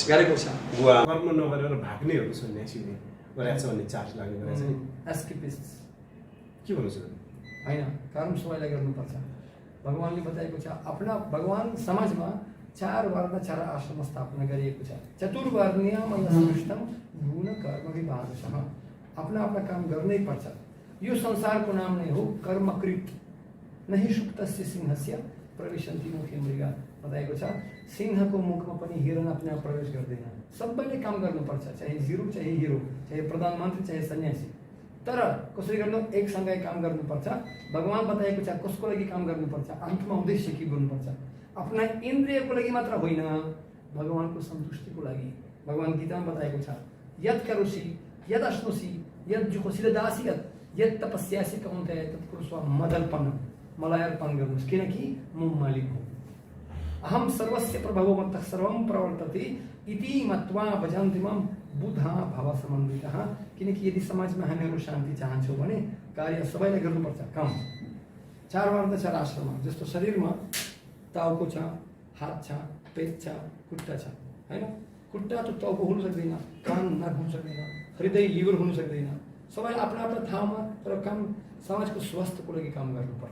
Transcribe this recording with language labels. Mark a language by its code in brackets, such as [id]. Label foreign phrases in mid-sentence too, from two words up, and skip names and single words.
[ne] गरेको छ बुवा कर्म नगरेर भाग्नेहरू सन्यासीले गरेछ भन्ने चार्ज लाग्ने गरेछ एस्केपिस्ट के भन्नु छ हैन कर्म सबैलाई गर्नुपर्छ भगवानले बताएको छ आफ्ना भगवान समाजमा 4 वर्ण 4 आश्रम स्थापना गरिएको छ [sa] चतुर्वर्णीयम यस्तम गुण कर्म विभागशः [hi] अपना अपना [ne] काम गर्नै पर्छ यो संसारको नाम नै हो कर्मकृत [sa] नहि सुप्तस्य सिंहस्य प्रवेशन्ति मुखे मृगा [ne] बताएको छ सिंहको मुखमा पनि हिरण आफ्नो प्रवेश गर्दैन सबैले काम गर्नुपर्छ चाहे जिरो चाहे हिरो चाहे प्रधानमन्त्री चाहे सन्यासी तर कसरी गर्नु एक सँगै काम गर्नुपर्छ भगवान बताएको छ कसको लागि काम गर्नुपर्छ अन्तमा उद्देश्य के गर्नुपर्छ आफ्ना इन्द्रियको लागि मात्र होइन भगवानको सन्तुष्टिको लागि भगवान गीतामा बताएको छ [sa] यत् करोसि यद् अश्नोसि यद् जुहोसि दासी यद् तपस्यासि कौन्तेय तत्कुरुस्व मदर्पण [ne] मलाई अर्पण गर्नुहोस् किनकि म मालिक हुँ [sa] अहम सर्वस्य प्रभवो मत्तः सर्वं प्रवर्तते इति मत्वा भजन्ति मम बुधा भाव समन्वितः [ne] किनकि यदि समाजमा हामीहरू शान्ति चाहन्छौँ भने कार्य सबैले गर्नुपर्छ काम 4 वर्ण 4 आश्रम जस्तो शरीरमा टाउको छ हात छ पेट छ खुट्टा छ हैन खुट्टा त टाउको हुन सक्दैन कान नाक हुन सक्दैन हृदय लिभर हुन सक्दैन सबै आफ्ना आफ्ना ठाउँमा तर काम समाजको स्वास्थ्यको लागि काम गर्नुपर्छ